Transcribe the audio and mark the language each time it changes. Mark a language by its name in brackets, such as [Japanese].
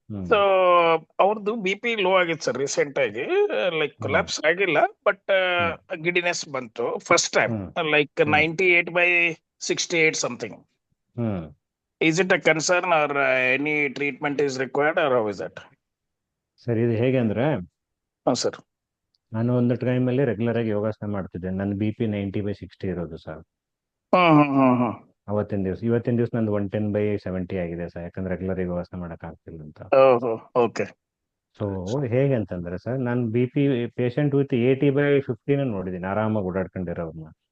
[Kannada] So ಅವ್ರದ್ದು B P low ಆಗಿತ್ತು sir recent ಆಗಿ, ಲೈಕ್ ಕೊಲ್ಯಾಪ್ಸ್ ಆಗಿಲ್ಲ ಬಟ್ ಗಿಡಿನೆಸ್ ಬಂತು first time, like 98/68 something. [English] Is it a concern or any treatment is required or how is that? [Kannada] Sir ಇದು ಹೇಗೆ ಅಂದ್ರೆ, sir ನಾನು ಒಂದು ಟೈಮಲ್ಲಿ ರೆಗ್ಯುಲರ್ ಆಗಿ ಯೋಗಾಸನ ಮಾಡ್ತಿದ್ದೆ. ನನ್ನ ಬಿ ಪಿ 90/60 ಇರೋದು ಸರ್ ಅವತ್ತಿನ ದಿವಸ. ಇವತ್ತಿನ ದಿವಸ ನಂದು 110/70 ಆಗಿದೆ ಸರ್, ಯಾಕಂದ್ರೆ ರೆಗ್ಯುಲರ್ ಆಗಿ ಯೋಗಾಸನ ಮಾಡಕ್ ಆಗ್ತಿಲ್ಲ ಅಂತ. [English] Okay. [Kannada] ಸೊ ಹೇಗೆ ಅಂತಂದ್ರೆ ಸರ್, ನಾನು ಬಿ ಪಿ ಪೇಷಂಟ್ ವಿತ್ 80/15 ನೋಡಿದ್ದೀನಿ ಆರಾಮಾಗಿ ಓಡಾಡ್ಕೊಂಡಿರೋರ್ನ.